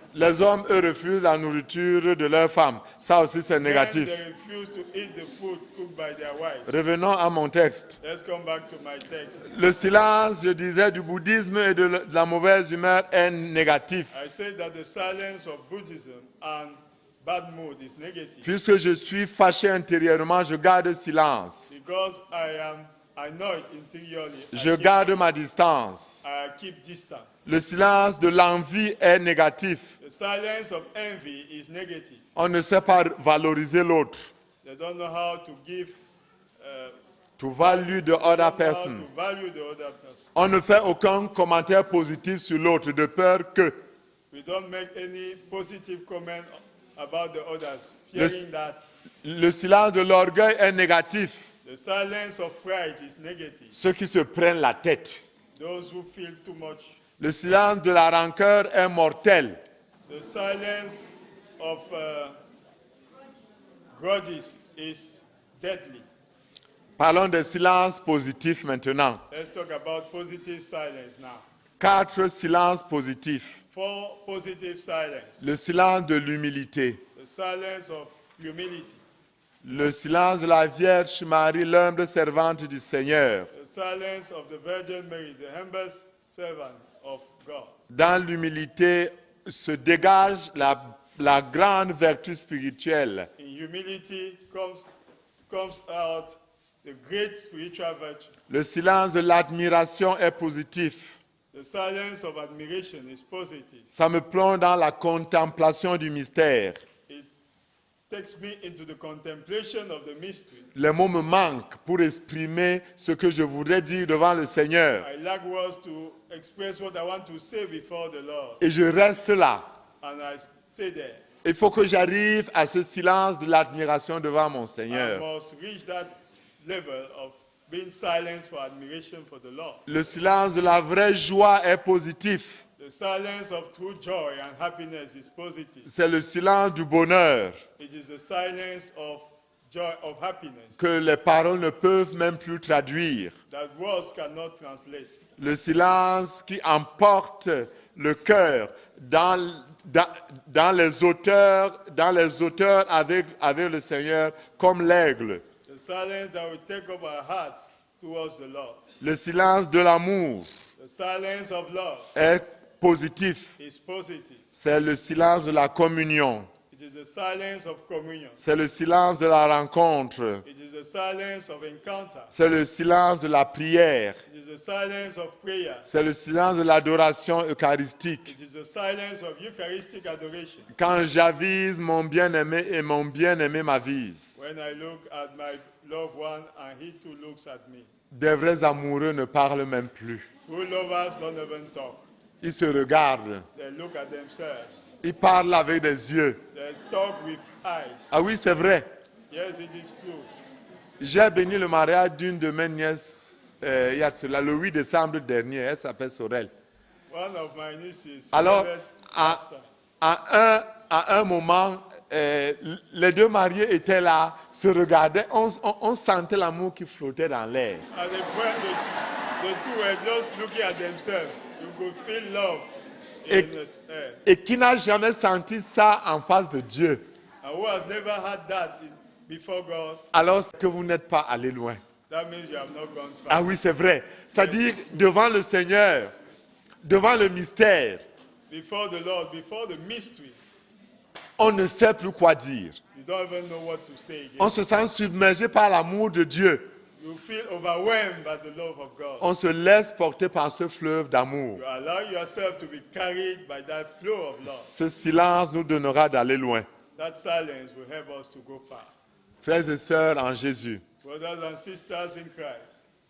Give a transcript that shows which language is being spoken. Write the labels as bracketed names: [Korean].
[French] Les hommes, eux, refusent la nourriture de leurs femmes. Ça aussi, c'est [English] Men, [French] négatif. [English] they refuse to eat the food cooked by their wives. [French] Revenons à mon texte. [English] Let's come back to my text. [French] Le silence, je disais, du bouddhisme et de la mauvaise humeur est négatif. [English] I said that the silence of Buddhism and bad mood is negative. [French] Puisque je suis fâché intérieurement, je garde silence. [English] Because I know it interiorly. [French] Je garde ma distance. [English] I keep distance. [French] Le silence de l'envie est négatif. [English] The silence of envy is negative. [French] On ne sait pas valoriser l'autre. [English] They don't know how to give, To value the other how person. to value the other person. [French] On ne fait aucun commentaire positif sur l'autre de peur que. [English] We don't make any positive comment about the others, fearing that [French] Le silence de l'orgueil est négatif. [English] the silence of pride is negative. [French] Ceux qui se prennent la tête. [English] Those who feel too much. [French] Le silence de la rancœur est mortel. [English] The silence of grudges is deadly. [French] Parlons des silences positifs maintenant. [English] Let's talk about positive silence now. [French] 4 silences positifs. [English] 4 positive silence. [French] Le silence de l'humilité. [English] The silence of humility. [French] Le silence de la Vierge Marie, l'humble servante du Seigneur. [English] The silence of the Virgin Mary, the humble servant of God. [French] Dans l'humilité se dégage la grande vertu spirituelle. [English] In humility comes out the great spiritual virtue. [French] Le silence de l'admiration est positif. [English] The silence of admiration is positive. [French] Ça me plonge dans la contemplation du mystère. [English] It takes me into the contemplation of the mystery. [French] Les mots me manquent pour exprimer ce que je voudrais dire devant le Seigneur. [English] I lack words to express what I want to say before the Lord, [French] Et je reste là. [English] and I stay there. [French] Il faut que j'arrive à ce silence de l'admiration devant mon [English] I [French] Seigneur. [English] must reach that level of being silent for admiration for the Lord. [French] Le silence de la vraie joie est positif. [English] The silence of true joy and happiness is positive. [French] C'est le silence du bonheur [English] It is the silence of joy, of happiness, [French] que les paroles ne peuvent même plus traduire. [English] that words cannot translate. [French] Le silence qui emporte le cœur dans les hauteurs avec le Seigneur comme l'aigle. [English] The silence that will take up our hearts towards the Lord. [French] Le silence de l'amour [English] The silence of love [French] est positif. [English] is positive. [French] C'est le silence de la communion. [English] It is the silence of communion. [French] C'est le silence de la rencontre. [English] It is the silence of encounter. [French] C'est le silence de la prière. [English] It is the silence of prayer. [French] C'est le silence de l'adoration eucharistique. [English] It is the silence of Eucharistic adoration. [French] Quand j'avise mon bien-aimé et mon bien-aimé m'avise. [English] When I look at my loved one and he too looks at me. [French] Des vrais amoureux ne parlent même plus. [English] True lovers don't even talk. [French] Ils se regardent. [English] They look at themselves. [French] Ils parlent avec des yeux. [English] They talk with eyes. [French] Ah oui, c'est vrai. [English] Yes, it is true. [French] J'ai béni le mariage d'une de mes nièces il y a de cela, le 8 décembre dernier. Elle s'appelle Sorel. [English] One of my nieces, [French] Alors, [English] beloved [French] à [English] pastor, [French] un moment, les deux mariés étaient là, se regardaient. On sentait l'amour qui flottait dans l'air. [English] at the point the two were just looking at themselves. You could feel love in the air. [French] Et qui n'a jamais senti ça en face de Dieu? [English] And who has never had that before God, [French] Alors que vous n'êtes pas allé loin. [English] that means you have not gone far. [French] Ah oui, c'est vrai. C'est-à-dire, devant le Seigneur, devant le mystère, [English] Before the Lord, before the mystery, [French] on ne sait plus quoi dire. [English] you don't even know what to say again. [French] On se sent submergé par l'amour de Dieu. [English] You feel overwhelmed by the love of God. [French] On se laisse porter par ce fleuve d'amour. [English] You allow yourself to be carried by that flow of love. [French] Ce silence nous donnera d'aller loin. [English] That silence will help us to go far. [French] Frères et sœurs en Jésus, [English] Brothers and sisters in Christ,